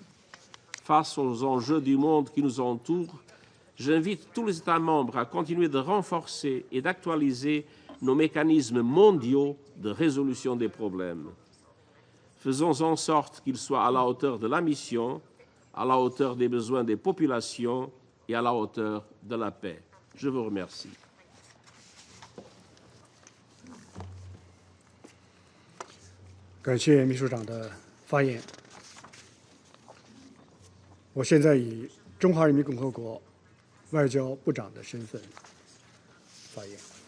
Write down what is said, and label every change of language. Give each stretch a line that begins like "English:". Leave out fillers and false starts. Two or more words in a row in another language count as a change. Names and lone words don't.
French: Face aux enjeux du monde qui nous entourent, j'invite tous les États membres à continuer de renforcer et d'actualiser nos mécanismes mondiaux de résolution des problèmes. Faisons en sorte qu'ils soient à la hauteur de la mission, à la hauteur des besoins des populations et à la hauteur de la paix. Je vous remercie.
Chinese: 感谢秘书长的发言。我现在以中华人民共和国外交部长的身份发言。